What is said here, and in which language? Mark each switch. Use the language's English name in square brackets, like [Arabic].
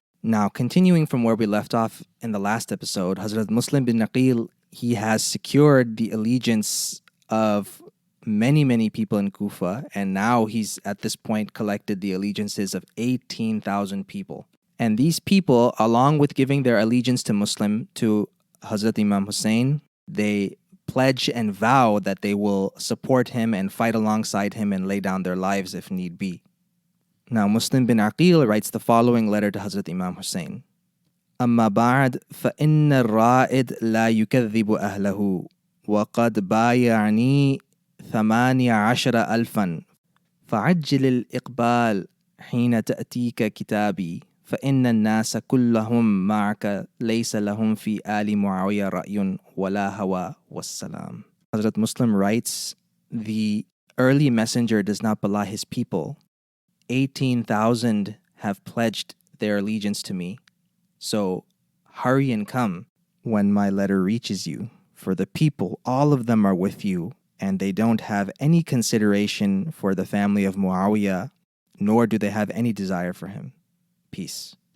[English] Now, continuing from where we left off in the last episode, Hazrat Muslim bin Aqil, he has secured the allegiance of many people in Kufa, and now he's at this point collected the allegiances of 18,000 people. And these people, along with giving their allegiance to Hazrat Imam Hussein, they pledge and vow that they will support him and fight alongside him and lay down their lives if need be. Now, Muslim bin Aqil writes the following letter to Hazrat Imam Hussein. [Arabic] أما بعد فإن الرائد لا يكذب أهله وقد بايعني 18,000 فعجل الإقبال حين تأتيك كتابي فإن الناس كلهم معك ليس لهم في آل معاوية رأي ولا هوى والسلام. [English] Hazrat Muslim writes, the early messenger does not belie his people. 18,000 have pledged their allegiance to me. So hurry and come when my letter reaches you. For the people, all of them are with you, and they don't have any consideration for the family of Muawiyah, nor do they have any desire for him. Peace.